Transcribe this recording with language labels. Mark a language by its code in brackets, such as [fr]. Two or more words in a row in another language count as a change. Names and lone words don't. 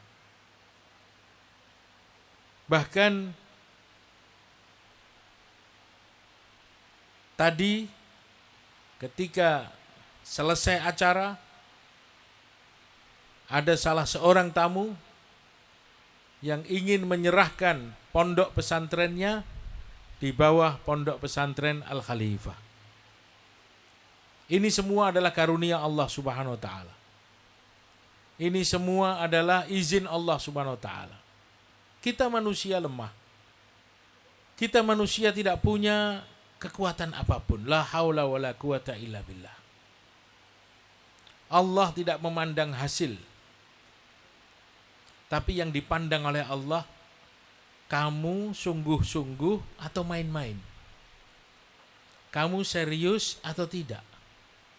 [id] Bahkan tadi ketika selesai acara, ada salah seorang tamu yang ingin menyerahkan pondok pesantrennya di bawah Pondok Pesantren Al-Khalifah. Ini semua adalah karunia Allah [ar] Subhanahu wa ta'ala. [id] Ini semua adalah izin Allah [ar] Subhanahu wa ta'ala. [id] Kita manusia lemah. Kita manusia tidak punya kekuatan apapun. [ar] La haula wa la quwata illa billah. [id] Allah tidak memandang hasil. Tapi yang dipandang oleh Allah, kamu sungguh-sungguh atau main-main. Kamu serius atau tidak.